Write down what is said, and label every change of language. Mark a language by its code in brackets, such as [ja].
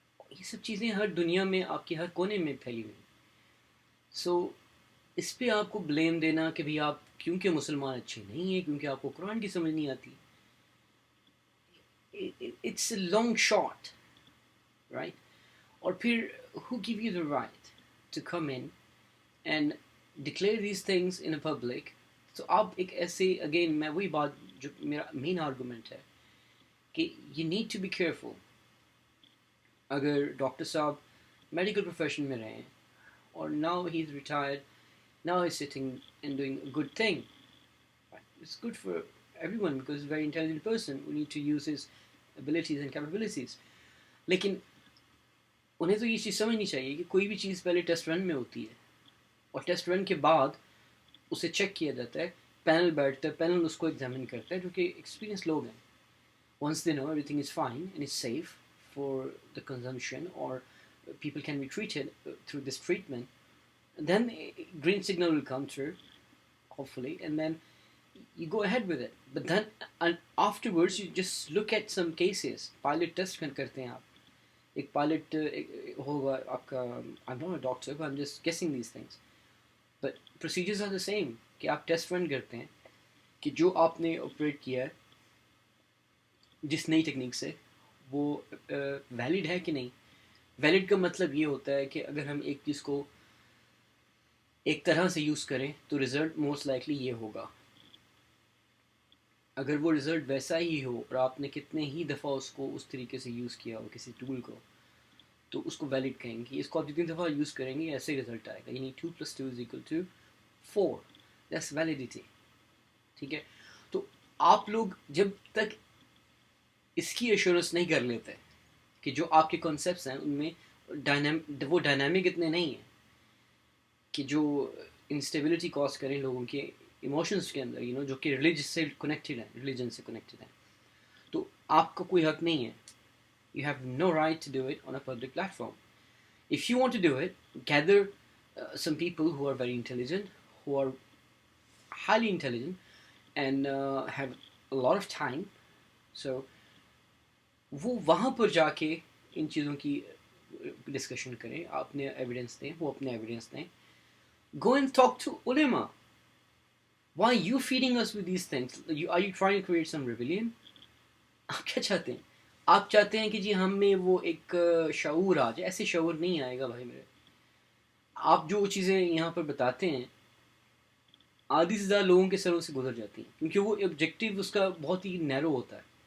[ur] یہ سب چیزیں ہر دنیا میں آپ کے ہر کونے میں پھیلی ہوئی. سو اس پہ آپ کو بلیم دینا کہ بھئی آپ کیونکہ مسلمان اچھے نہیں ہیں, کیونکہ آپ کو قرآن کی سمجھ نہیں آتی, [en] It's a long shot, right. [ur] اور پھر [en] who give you the right to come in and declare these things in a public. [ur] تو آپ ایک ایسے, اگین میں وہی بات جو میرا مین آرگومنٹ ہے کہ [en] you need to be careful. [ur] اگر ڈاکٹر صاحب میڈیکل پروفیشن میں رہے ہیں اور [en] now he is retired, now he's sitting and doing a good thing. It's good for everyone because he's a very intelligent person who need to use his abilities and capabilities. [ur] لیکن انہیں تو یہ چیز سمجھنی چاہیے کہ کوئی بھی چیز پہلے ٹیسٹ رن میں ہوتی ہے, اور ٹیسٹ رن کے بعد اسے چیک کیا جاتا ہے, پینل بیٹھتا ہے, پینل اس کو ایگزامن کرتا ہے جو کہ ایکسپیرینس لوگ ہیں. [en] once they know everything is fine and it's safe for the consumption or people can be treated through this treatment, then green signal will come through hopefully, and then you go ahead with it. But then and afterwards you just look at some cases, pilot test [ur] کرتے ہیں آپ. ایک pilot ہوگا آپ کا, [en] I'm not a doctor but I'm just guessing these things, but procedures are the same, [ur] کہ آپ test رن کرتے ہیں کہ جو آپ نے آپریٹ کیا ہے جس نئی ٹیکنیک سے وہ ویلڈ ہے کہ نہیں. ویلڈ کا مطلب یہ ہوتا ہے کہ اگر ہم ایک چیز کو ایک طرح سے یوز کریں تو رزلٹ موسٹ لائکلی یہ ہوگا. اگر وہ رزلٹ ویسا ہی ہو اور آپ نے کتنے ہی دفعہ اس کو اس طریقے سے یوز کیا ہو کسی ٹول کو, تو اس کو ویلڈ کہیں گے. اس کو آپ جتنی دفعہ یوز کریں گے ایسے رزلٹ آئے گا, یعنی 2+2=4. [en] That's validity. [ur] ٹھیک ہے, تو آپ لوگ جب تک اس کی ایشورنس نہیں کر لیتے کہ جو آپ کے کانسیپٹس ہیں ان میں وہ ڈائنامک اتنے نہیں ہیں کہ جو انسٹیبلٹی کاز کریں لوگوں کے ایموشنس کے اندر, جو کہ ریلیجن سے کنیکٹڈ ہیں, تو آپ کا کوئی حق نہیں ہے. [en] You have no right to do it on a public platform. If you want to do it, gather some people who are very intelligent, who are highly intelligent, and have a lot of time. [ur] So, وہ وہاں پر جا کے ان چیزوں کی discussion کریں, اپنے evidence دیں, وہ اپنے ایویڈنس دیں. [en] Go and talk to ulama. Why are you feeding us with these things? Are you trying to create some rebellion? [ur] آپ کیا چاہتے ہیں؟ آپ چاہتے ہیں کہ جی ہم میں وہ ایک شعور آ جائے. ایسے شعور نہیں آئے گا بھائی میرے. آپ جو چیزیں یہاں پر بتاتے ہیں آدھی سے زیادہ لوگوں کے سروں سے گزر جاتی ہیں, کیونکہ وہ آبجیکٹیو اس کا بہت ہی نیرو ہوتا ہے.